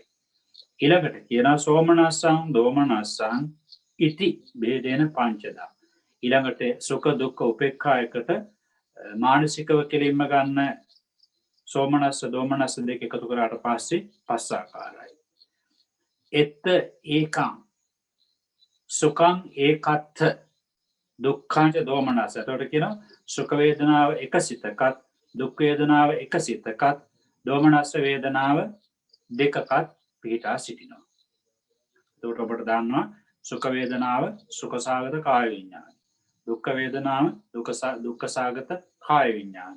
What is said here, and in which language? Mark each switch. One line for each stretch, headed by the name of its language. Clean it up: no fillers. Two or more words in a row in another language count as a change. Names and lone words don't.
Sinhala: ඊළඟට කියනවා
Pali: සෝමනස්සං දෝමනස්සං ඉති ભેදේන පංචදා.
Sinhala: ඊළඟට සුඛ දුක්ඛ උපේක්ඛා එකට මානසිකව කෙලින්ම ගන්න සෝමනස්ස දෝමනස්ස දෙක එකතු කරාට පස්සේ පස් ආකාරයි.
Pali: එත් ඒකං සුඛං ඒකත්ථ දුක්ඛං ච දෝමනස්ස.
Sinhala: එතකොට කියනවා සුඛ වේදනාව එක සිතකත් දුක් වේදනාව එක සිතකත් දෝමනස්ස වේදනාව දෙකකත් පිහිටා සිටිනවා. එතකොට ඔබට දන්නවා සුඛ වේදනාව සුඛසාගත කාය විඥානයි. දුක්ඛ වේදනාව දුක්ඛසාගත කාය විඥානයි.